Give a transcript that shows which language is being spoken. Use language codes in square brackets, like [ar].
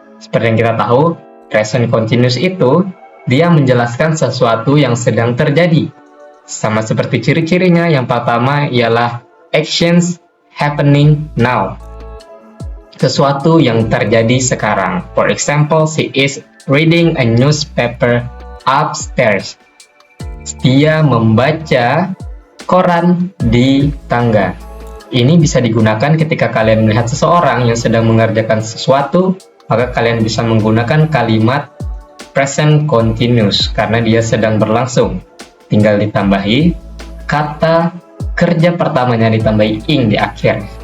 [id] Seperti yang kita tahu, present continuous itu dia menjelaskan sesuatu yang sedang terjadi. Sama seperti ciri-cirinya, yang pertama ialah [en] actions happening now. [id] sesuatu yang terjadi sekarang. [en] For example, she is reading a newspaper upstairs. [id] Dia membaca koran di tangga. Ini bisa digunakan ketika kalian melihat seseorang yang sedang mengerjakan sesuatu, maka kalian bisa menggunakan kalimat present continuous karena dia sedang berlangsung. Tinggal ditambahi kata kerja pertamanya, ditambahi ing di akhir.